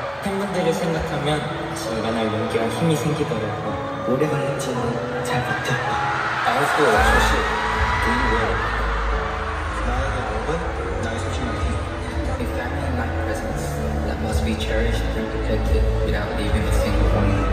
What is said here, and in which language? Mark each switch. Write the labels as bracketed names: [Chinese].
[Korean] 팬분들을 생각하면 순간할 용기와 힘이 생기더라고요. 오래 걸렸지만 잘 버텼다. [English] I hope the relationship doing well. [Korean] 나에게 몸은 나의 소중한 힘. [English] A family in my presence that must be cherished and protected without leaving a single one.